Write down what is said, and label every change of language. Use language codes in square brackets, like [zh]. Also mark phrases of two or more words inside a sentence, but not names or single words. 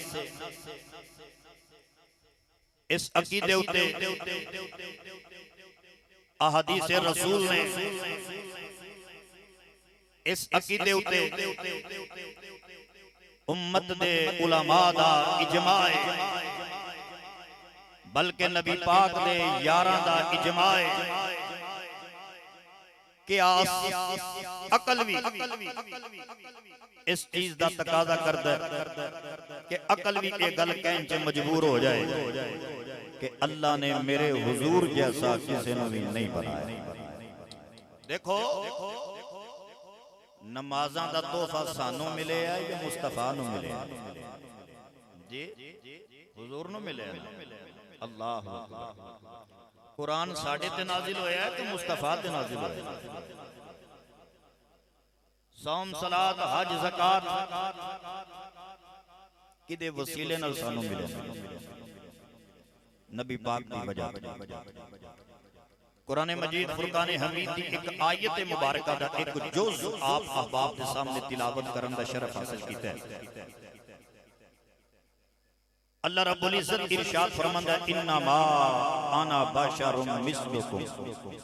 [pa] اس عقیدے ہوتے احادیث رسول نے اس عقیدے ہوتے امت دے علماء دا اجماع بلکہ نبی پاک دے یاراں دا اجماع قیاس عقل بھی اس چیز دا تقاضا کردا ہے کہ عقل بھی ایک گل کہن چ مجبور ہو جائے کہ اللہ نے میرے حضور جیسا کسی نے بھی نہیں بنایا دیکھو نمازاں دا تحفہ سانو ملے ہے یا مصطفیٰ نو ملے ہے جی حضور نو ملے ہے اللہ قرآن ساڑھے تے نازل ہویا ہے کہ مصطفیٰ تے نازل ہویا ہے صوم صلاة حج زکات کدے وسیلے نال سانو ملے نبی پاک دی وجہ قرآن مجید فرقان حمید دی ایک آیت مبارکہ دا ایک جز آپ احباب دے سامنے تلاوت کرن دا شرف حاصل کیتا ہے اللہ رب العزت ارشاد فرماندا ہے [ar] انما انا بشر مثلکم